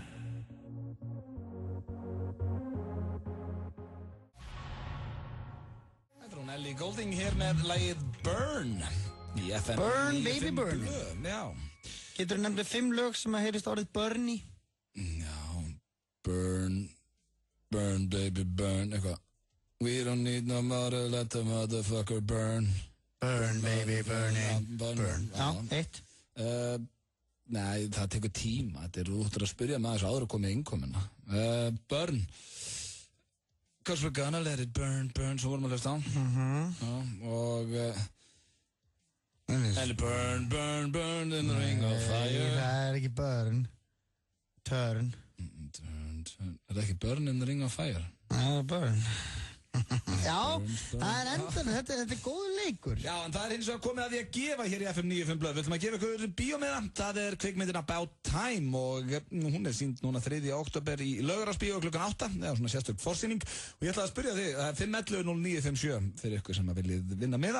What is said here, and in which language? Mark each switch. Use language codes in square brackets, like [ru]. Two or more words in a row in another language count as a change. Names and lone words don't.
[is] Ellie Goulding hér með lagið Burn í FM. [en] Burn, baby burn. [is] Já. Getur þú nefndið 5 lög sem að heyrist orðið burn í? Já, [en] burn, burn, baby burn, eitthvað. We don't need no more, let the motherfucker burn. Burn, baby, burning, burn. [is] Já, 1. Nei, það tekur tíma. Þetta er út að spyrja með þessu áður að koma í innkomuna. [en] Burn. Cause we're gonna let it burn, burn, [is] svo vorum við að hlusta á. [en] Og Ellie burn, burn, burn in the ring of fire. [is] Nei, það er ekki burn. Turn. Er það ekki [en] burn in the ring of fire? [is] Nei, það er burn. Já, það er endan, þetta er góður leikur. Já, en það er hins vegar komið að því að gefa hér í FM 95 Blöð. Við ætlum að gefa ykkur bíómiða. Það er kvikmyndin About Time og hún er sýnd núna 3. október í Laugarásbíó klukkan 8. Það er svona sérstök forsýning. Og ég ætla að spyrja þig, 511-0957 fyrir ykkur sem að viljið vinna miða.